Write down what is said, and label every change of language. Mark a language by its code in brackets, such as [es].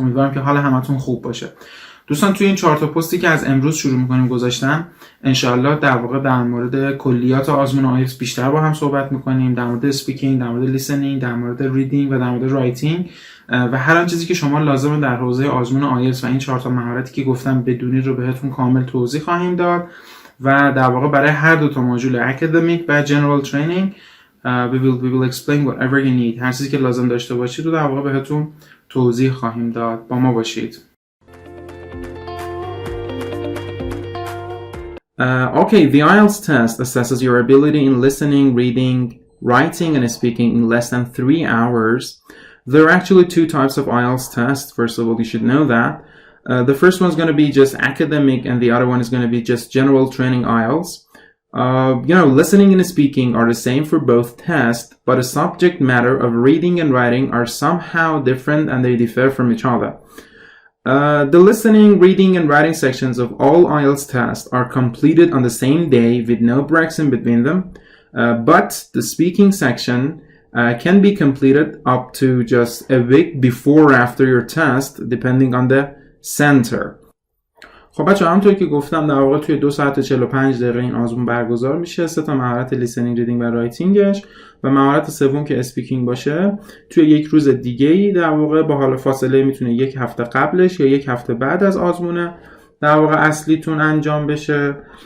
[fa] امیدوارم که حال همتون خوب باشه. دوستان، توی این 4 تا پستی که از امروز شروع می‌کنیم گذاشتم، انشاءالله در واقع در مورد کلیات آزمون آیلتس بیشتر با هم صحبت می‌کنیم، در مورد اسپیکینگ، در مورد لیسنینگ، در مورد ریدینگ و در مورد رایتینگ و هر آن چیزی که شما لازمه در حوزه آزمون آیلتس و این 4 تا مهارتی که گفتم بدونید رو بهتون کامل توضیح خواهیم داد و در واقع برای هر دو تا ماژول اکادمیک و جنرال ترینینگ [en] we will explain whatever you need. [fa] هر چیزی که لازم داشته باشید رو در واقع بهتون توضیح خواهیم داد. با ما باشید. [en] Okay, the IELTS test assesses your ability in listening, reading, writing, and speaking in less than 3 hours. There are actually 2 types of IELTS tests. First of all, you should know that. The first one is going to be just academic, and the other one is going to be just general training IELTS. Listening and speaking are the same for both tests, but the subject matter of reading and writing are somehow different and they differ from each other. The listening, reading, and writing sections of all IELTS tests are completed on the same day with no breaks in between them, but the speaking section can be completed up to just a week before or after your test, depending on the center. [fa] خب بچه، همونطور که گفتم در واقع توی 2 ساعت و 45 دقیقه این آزمون برگزار میشه. 3 تا مهارت لیسنینگ، ریدینگ و رایتینگش و مهارت سوم که اسپیکینگ باشه توی 1 روز دیگه‌ای در واقع با حال فاصله میتونه 1 هفته قبلش یا 1 هفته بعد از آزمونه در واقع اصلیتون انجام بشه.